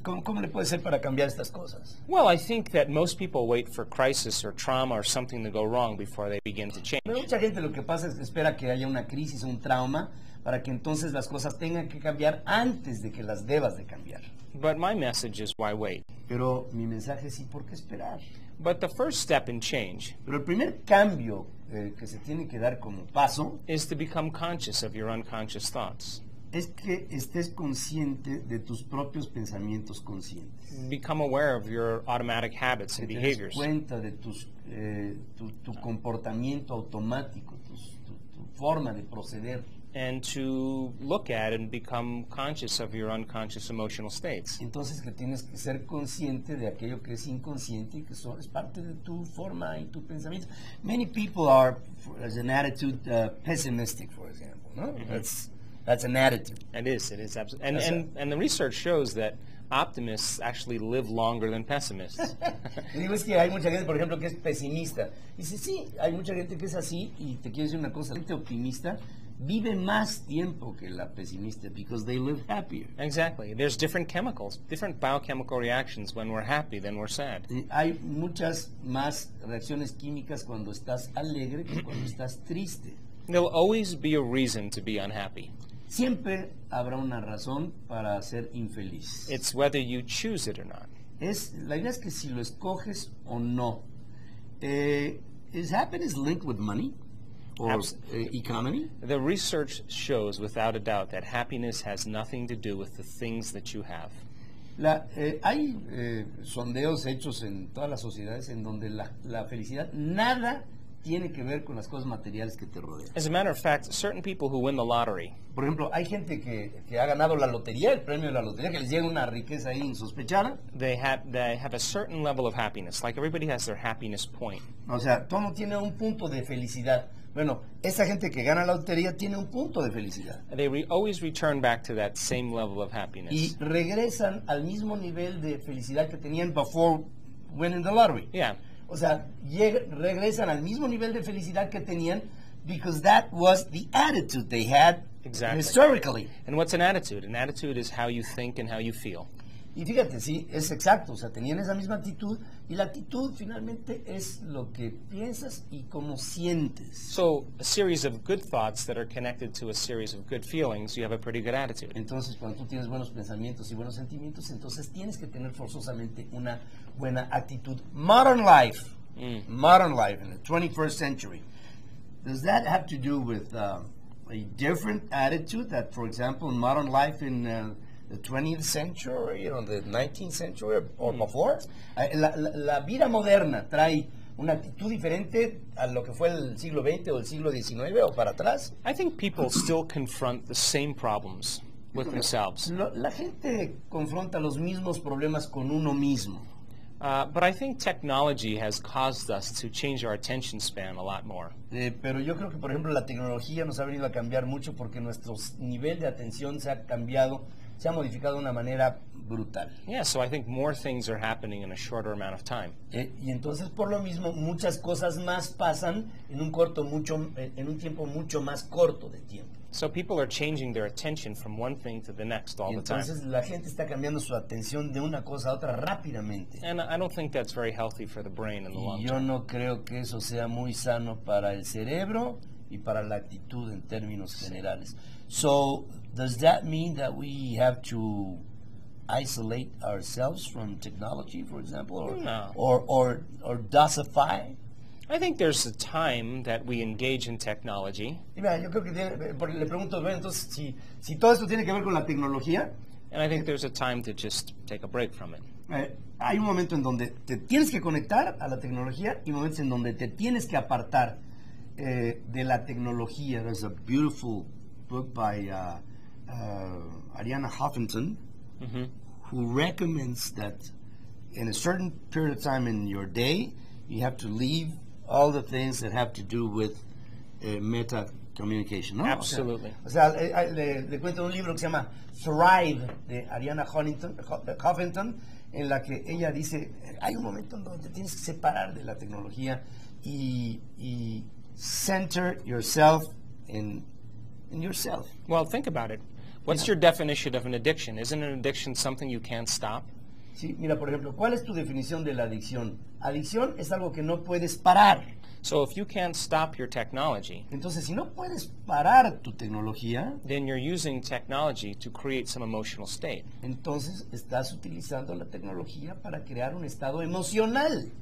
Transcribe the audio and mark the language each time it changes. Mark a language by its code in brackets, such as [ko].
[es] ¿Cómo le puede ser para cambiar estas cosas? [en] Well, I think that most people wait for crisis or trauma or something to go wrong before they begin to change. [es] Pero mucha gente lo que pasa es que espera que haya una crisis o un trauma para que entonces las cosas tengan que cambiar antes de que las debas de cambiar. [en] But my message is why wait? [es] Pero mi mensaje es, ¿y por qué esperar? [en] But the first step in change [es] Pero el primer cambio que se tiene que dar como paso [en] is to become conscious of your unconscious thoughts. [es] Es que estés consciente de tus propios pensamientos conscientes. [en] Become aware of your automatic habits and behaviors. [es] Te des cuenta de tu comportamiento automático, tu forma de proceder. [en] And to look at and become conscious of your unconscious emotional states. [es] Entonces que tienes que ser consciente de aquello que es inconsciente y que es parte de tu forma y tu pensamiento. [en] Many people are, as an attitude, pessimistic, for example. [es] No? Mm-hmm. [en] That's an attitude. It is absolutely. And the research shows that optimists actually live longer than pessimists. [es] Digo, es que hay mucha gente, por ejemplo, que es pesimista. Dice, sí, hay mucha gente que es así, y te quiero decir una cosa, la gente optimista vive más tiempo que la pesimista [en] because they live happier. Exactly. There's different chemicals, different biochemical reactions when we're happy than we're sad. [es] Hay muchas más reacciones químicas cuando estás alegre que cuando estás triste. [en] There'll always be a reason to be unhappy. [es] Siempre habrá una razón para ser infeliz. [en] It's whether you choose it or not. [es] La idea es que si lo escoges o no. [en] Is happiness linked with money or economy? The research shows without a doubt that happiness has nothing to do with the things that you have. [es] Hay sondeos hechos en todas las sociedades en donde la felicidad nada tiene que ver con las cosas materiales que te rodean. [en] As a matter of fact, certain people who win the lottery. [es] Por ejemplo, hay gente que ha ganado la lotería, el premio de la lotería, que les llega una riqueza ahí insospechada. [en] They have a certain level of happiness. Like everybody has their happiness point. [es] O sea, todo tiene un punto de felicidad. Bueno, esa gente que gana la lotería tiene un punto de felicidad. [en] They always return back to that same level of happiness. [es] Y regresan al mismo nivel de felicidad que tenían [en] before winning the lottery. Yeah. [es] O sea, regresan al mismo nivel de felicidad que tenían [en] because that was the attitude they had historically. And what's an attitude? An attitude is how you think and how you feel. [es] Y fíjate, sí, es exacto, o sea, tenían esa misma actitud y la actitud finalmente es lo que piensas y cómo sientes. [en] So a series of good thoughts that are connected to a series of good feelings, you have a pretty good attitude. [es] Entonces, cuando tú tienes buenos pensamientos y buenos sentimientos, entonces tienes que tener forzosamente una buena actitud. [en] Modern life in the 21st century, does that have to do with a different attitude that, for example, in modern life in the 20th century or the 19th century or before? [es] La vida moderna trae una actitud diferente a lo que fue el siglo XX o el siglo XIX o para atrás. [en] I think people still confront the same problems with themselves. [es] La gente confronta los mismos problemas con uno mismo. [en] But I think technology has caused us to change our attention span a lot more. [es] Pero yo creo que, por ejemplo, la tecnología nos ha venido a cambiar mucho porque nuestro nivel de atención se ha cambiado, se ha modificado de una manera brutal. [en] Yeah, so I think more things are happening in a shorter amount of time. [es] Y entonces, por lo mismo, muchas cosas más pasan en un tiempo mucho más corto de tiempo. [en] So people are changing their attention from one thing to the next all [es] Y [en] the time. [es] entonces la gente está cambiando su atención de una cosa a otra rápidamente. [en] And I don't think that's very healthy for the brain in the long [es] Y yo [en] term. [es] no creo que eso sea muy sano para el cerebro y para la actitud en términos generales. [en] So, does that mean that we have to isolate ourselves from technology, for example, [es] No. [en] or dosify? I think there's a time that we engage in technology, [es] Y mira, yo creo que le pregunto, bueno, entonces, si todo esto tiene que ver con la tecnología, [en] and I think there's a time to just take a break from it. [es] hay un momento en donde te tienes que conectar a la tecnología y momentos en donde te tienes que apartar de la tecnología. [en] There's a beautiful book by Ariana Huffington who recommends that in a certain period of time in your day, you have to leave all the things that have to do with meta communication, [es] ¿no? [en] Absolutely. [es] O sea, le cuento un libro que se llama Thrive de Ariana Huffington, en la que ella dice, hay un momento en donde te tienes que separar de la tecnología y [en] center yourself in yourself. Well, think about it. What's your definition of an addiction? Isn't an addiction something you can't stop? [es] Sí, mira, por ejemplo, ¿cuál es tu definición de la adicción? Adicción es algo que no puedes parar. [en] So if you can't stop your technology, [es] Entonces, si no puedes parar tu tecnología, [en] then you're using technology to create some emotional state. [es] entonces estás utilizando la tecnología para crear un estado emocional.